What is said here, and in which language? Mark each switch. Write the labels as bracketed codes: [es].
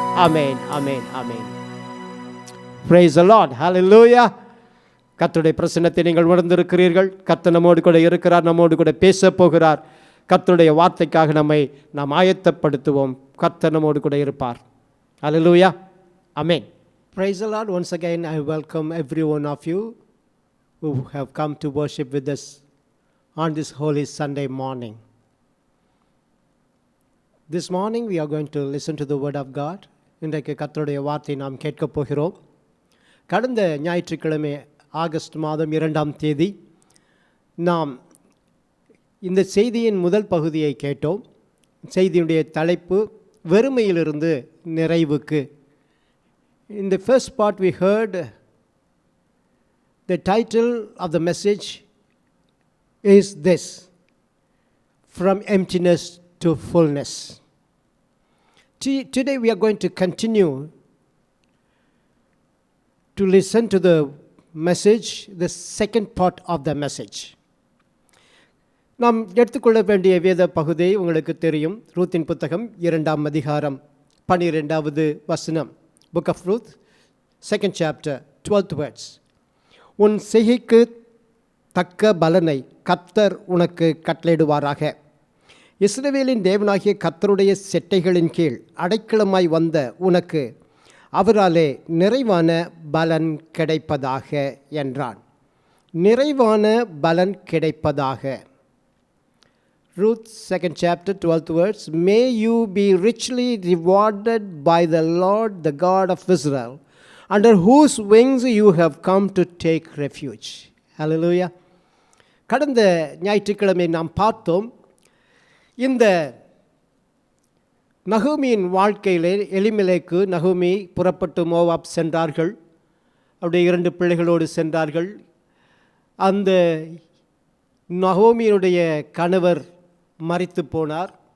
[ta] Amen, amen, amen. [en] Praise the Lord. Hallelujah. [ta] கர்த்தருடைய பிரசன்னத்தை நீங்கள் உணர்ந்திருக்கிறீர்கள். கர்த்தர் நம்மோடு கூட இருக்கிறார், நம்மோடு கூட பேச போகிறார். கர்த்தருடைய வார்த்தைக்காக நாம் ஆயத்தப்படுத்துவோம். கர்த்தர் நம்மோடு கூட இருப்பார். [en] Hallelujah. [ta] Amen. [en] Praise the Lord. Once again, I welcome every one of you who have come to worship with us on this Holy Sunday morning. This morning, we are going to listen to the Word of God. [ta] இன்றைக்கு கர்த்தருடைய வார்த்தை நாம் கேட்கப் போகிறோம். கடந்த ஞாயிற்றுக்கிழமை August மாதம் 2ஆம் தேதி நாம் இந்த செய்தியின் முதல் பகுதியை கேட்டோம். செய்தியுடைய தலைப்பு வெறுமையிலிருந்து நிறைவுக்கு. [en] In the first part we heard the title of the message is this: From Emptiness to Fullness. Today we are going to continue to listen to the message, the second part of the message. [ta] நாம் எடுத்துக்கொள்ள வேண்டிய வேத பகுதி உங்களுக்கு தெரியும். ரூத்தின் புத்தகம் 2ஆம் அதிகாரம் 12வது வசனம். [en] Book of Ruth, 2nd chapter, 12th words. [ta] உன் செய்கைக்கு தக்க பலனை கர்த்தர் உனக்கு கட்டளையிடுவாராக. இஸ்ரவேலின் தேவனாகிய கர்த்தருடைய செட்டைகளின் கீழ் அடைக்கலமாய் வந்த உனக்கு அவராலே நிறைவான பலன் கிடைப்பதாக என்றான். நிறைவான பலன் கிடைப்பதாக. [en] Ruth 2nd chapter 12th words. May you be richly rewarded by the Lord, the God of Israel, under whose wings you have come to take refuge. Hallelujah. [ta] கடந்த ஞாயிற்றுக்கிழமை நாம் பார்த்தோம், இந்த நகோமியின் வாழ்க்கையிலே எலிமெலேக்கு நகோமி புறப்பட்டு மோவாப் சென்றார்கள். அவருடைய 2 பிள்ளைகளோடு சென்றார்கள். அந்த நகோமியினுடைய கணவர் மரித்து போனார்.